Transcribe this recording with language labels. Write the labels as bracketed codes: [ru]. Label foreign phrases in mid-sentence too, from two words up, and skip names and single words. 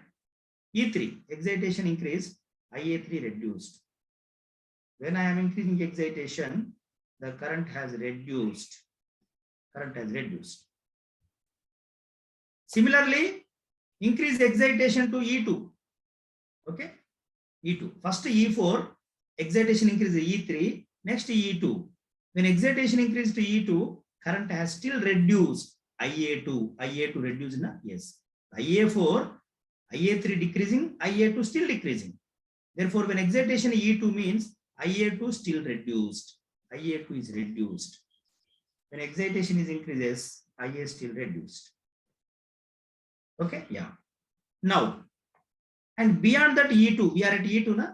[en] E3, excitation increased, IA3 reduced. When I am increasing excitation, the current has reduced. Similarly, increase excitation to E2. Okay? E2. First E4, excitation increases E3, next E2. When excitation increases to E2, current has still reduced. IA2 reduced. Na? Yes. IA4, IA3 decreasing, IA2 still decreasing. Therefore, when excitation E2 means IA2 still reduced. IA2 is reduced. When excitation is increases, IA still reduced. Okay, yeah. Now, and beyond that E2, we are at E2, na?